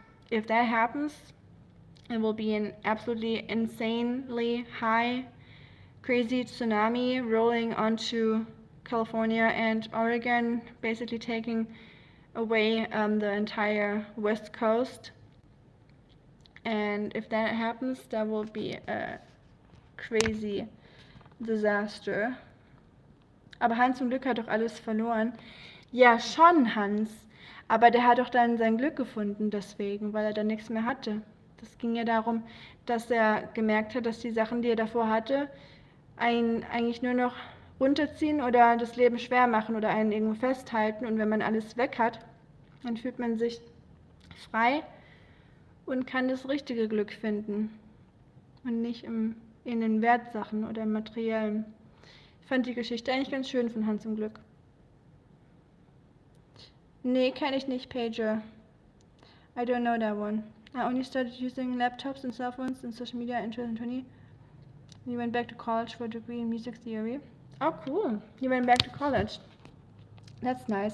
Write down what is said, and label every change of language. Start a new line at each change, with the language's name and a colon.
English: if that happens, it will be an absolutely insanely high, crazy tsunami rolling onto California and Oregon, basically taking away the entire West Coast. And if that happens, that will be a crazy disaster.
German: Aber Hans zum Glück hat doch alles verloren. Ja, schon, Hans. Aber der hat doch dann sein Glück gefunden deswegen, weil er dann nichts mehr hatte. Das ging ja darum, dass er gemerkt hat, dass die Sachen, die er davor hatte, einen eigentlich nur noch runterziehen oder das Leben schwer machen oder einen irgendwo festhalten. Und wenn man alles weg hat, dann fühlt man sich frei und kann das richtige Glück finden. Und nicht in den Wertsachen oder im Materiellen. Ich fand die Geschichte eigentlich ganz schön von Hans zum Glück. Nee, kenne ich nicht, Pager.
English: I don't know that one. I only started using laptops and cell phones and social media in 2020. You went back to college for a degree in music theory. Oh, cool. You went back to college. That's nice.